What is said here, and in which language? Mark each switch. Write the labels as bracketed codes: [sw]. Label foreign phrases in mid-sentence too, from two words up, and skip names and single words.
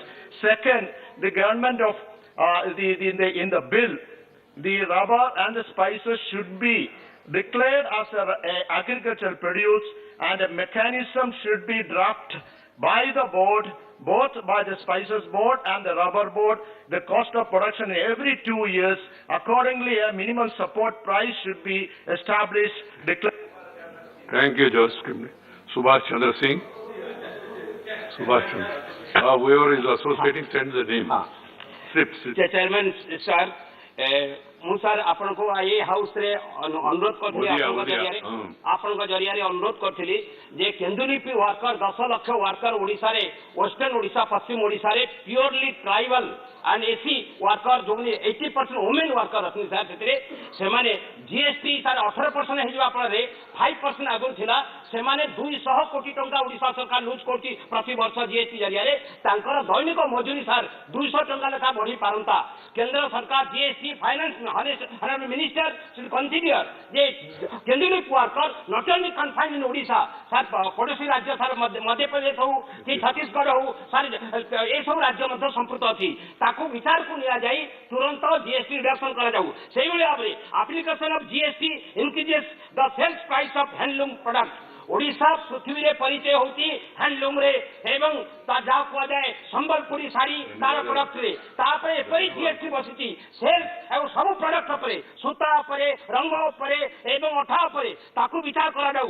[en] Second, the government of in the bill, the rubber and the spices should be declared as agricultural produce, and a mechanism should be drafted by the board, both by the Spices Board and the Rubber Board, the cost of production every 2 years. Accordingly, a minimum support price should be established. Thank you, Joseph. Subhash Chandra Singh. Subhash Chandra. Whoever is associating, send the name. Slip. Chairman, sir. [or] ମୁଁ ସାର୍ ଆପଣଙ୍କୁ ଏ ହାଉସ୍ରେ ଅନୁରୋଧ କରିଥିଲି, ଆପଣଙ୍କ ଜରିଆରେ ଅନୁରୋଧ କରିଥିଲି ଯେ କେନ୍ଦୁଲିପି ୱାର୍କର 10 ଲକ୍ଷ ୱାର୍କର ଓଡ଼ିଶାରେ, ୱେଷ୍ଟର୍ଣ୍ଣ ଓଡ଼ିଶା, ପଶ୍ଚିମ ଓଡ଼ିଶାରେ [en] purely tribal and SC worker, [or] ଯେଉଁମାନେ 80% [en] women worker [or] ଅଛନ୍ତି ସାର୍, ସେଥିରେ ସେମାନେ ଜିଏସ୍ଟି ସାର୍ 18% ହେଇଯିବା ଫଳରେ 5% ଆଗରୁ ଥିଲା, ସେମାନେ 200 କୋଟି ଟଙ୍କା ଓଡ଼ିଶା ସରକାର ଲୁଜ୍ କରୁଛି ପ୍ରତି ବର୍ଷ ଜିଏସ୍ଟି ଜରିଆରେ। ତାଙ୍କର ଦୈନିକ ମଜୁରୀ ସାର୍ 200 ଟଙ୍କା ଲେଖା ବଢ଼ି ପାରନ୍ତା। କେନ୍ଦ୍ର ସରକାର [en] GST finance minister should consider [or] ଯେ କେନ୍ଦୁଲିପି ୱାର୍କର [en] not only confined in [or] ଓଡ଼ିଶା, ସାର୍ ପଡ଼ୋଶୀ ରାଜ୍ୟ ସାର୍ ମଧ୍ୟପ୍ରଦେଶ ହଉ କି ଛତିଶଗଡ଼ ହଉ ସାର୍, ଏସବୁ ରାଜ୍ୟ ମଧ୍ୟ ସମ୍ପୃକ୍ତ ଅଛି, ତାକୁ ବିଚାରକୁ ନିଆଯାଇ ତୁରନ୍ତ [en] GST reduction [or] କରାଯାଉ। [en] ସେଇଭଳି ଭାବରେ application of GST increases the sales price of handloom product. [or] ଓଡ଼ିଶା ପୃଥିବୀରେ ପରିଚୟ ହେଉଛି ହ୍ୟାଣ୍ଡଲୁମ୍ରେ ଏବଂ ଯାହା କୁହାଯାଏ ସମ୍ବଲପୁରୀ ଶାଢ଼ୀ ତାର ପ୍ରଡକ୍ଟରେ, ତାପରେ ଏପରି ଜିଏସ୍ଟି ବସିଛି ସେଲ୍ସ ଏବଂ ସବୁ ପ୍ରଡକ୍ଟ ଉପରେ, ସୂତା ଉପରେ, ରଙ୍ଗ ଉପରେ ଏବଂ ଅଠା ଉପରେ, ତାକୁ ବିଚାର କରାଯାଉ।